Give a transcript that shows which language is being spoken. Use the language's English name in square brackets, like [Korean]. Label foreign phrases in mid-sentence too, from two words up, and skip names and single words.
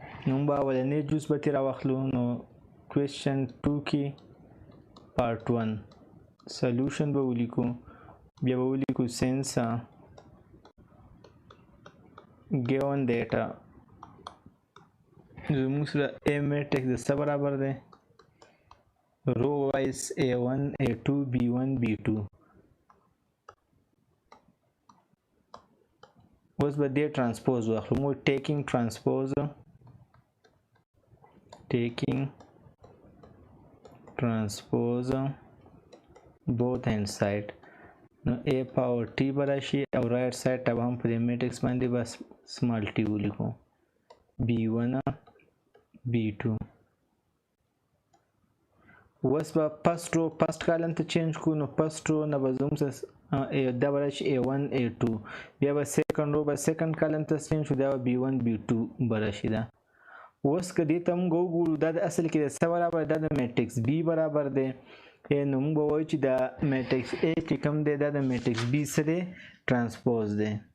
[Pashto] نو به اولنی جز به تیر واخلو نو [English] question 2 [Pashto] کې [English] part 1 solution [Pashto] به ولیکو بیا به ولیکو [English] since given data [Pashto] زموږ سره [English] a matrix [Pashto] د څه برابر دی [English] row wise a1 a2 b1 b2 [Pashto] اوس به دې transpose واخلو موږ [English] taking transpose both hand side [Pashto] نو [English] a power t [Pashto] براشي او [English] right side [Pashto] ته هم په matrix باندې بس [English] small t [Pashto] ولیکو b1 b2 اوس به [English] first column [Pashto] ته change کو نو [English] first row [Pashto] نه به زموږ دا براشي a1 a2 بیا به second row به [English] second column [Pashto] ته change شو دا به b1 b2 براشي دا اوس که دې ته موږ وګورو دا د اصل کې د څه برابر دا د میټرکس b برابر دی نو موږ به وایو چې دا میټرکس a چې کوم دی دا د میټرکس b څه دی ترانسپوز دی